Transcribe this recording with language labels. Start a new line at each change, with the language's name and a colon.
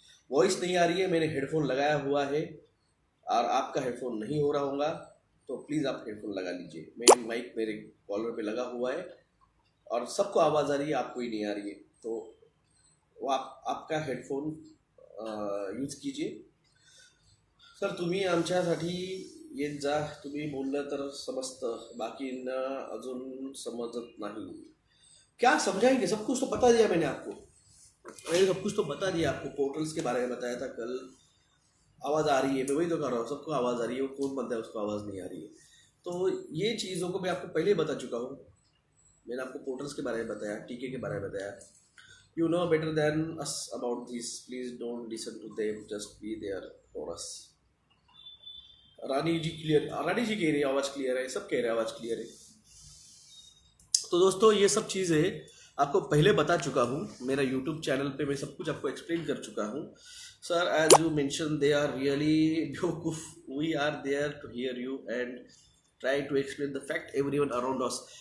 Hindi: Voice नहीं आ रही है, मैंने हेडफोन लगाया हुआ है और आपका हेडफोन नहीं हो रहा होगा तो प्लीज़ आप हेडफोन लगा लीजिए। मेरे माइक मेरे कॉलर पे लगा हुआ है और सबको आवाज़ आ रही है, आपको ही नहीं आ रही है, तो वो आपका हेडफोन यूज कीजिए।
Marathi: सर तुम्ही आमच्यासाठी येत जा, तुम्ही बोललं तर समजतं, बाकींना अजून समजत नहीं।
Hindi: क्या समझाएंगे? सब कुछ तो बता दिया मैंने आपको, मैंने सब कुछ तो बता दिया आपको। पोर्टल्स के बारे में बताया था कल। आवाज़ आ रही है, मैं वही तो कर रहा हूँ, सबको आवाज़ आ रही है, वो कौन बनता है उसको आवाज़ नहीं आ रही है। तो ये चीज़ों को मैं आपको पहले बता चुका हूँ। मैंने आपको पोर्टल्स के बारे में बताया, टीके के बारे में बताया।
English: You know better than us about this. Please don't listen to them. Just be there for us.
Hindi: Rani ji clear, रानी जी कह रही है आवाज़ क्लियर है, सब कह रहे हैं आवाज़ क्लियर है। तो दोस्तों ये सब चीज़ें आपको पहले बता चुका हूँ। मेरा यूट्यूब चैनल पे मैं सब कुछ आपको एक्सप्लेन कर चुका हूँ।
English: Sir as you mention they are really बेवकूफ, we are there to hear you and try to explain the fact everyone around us.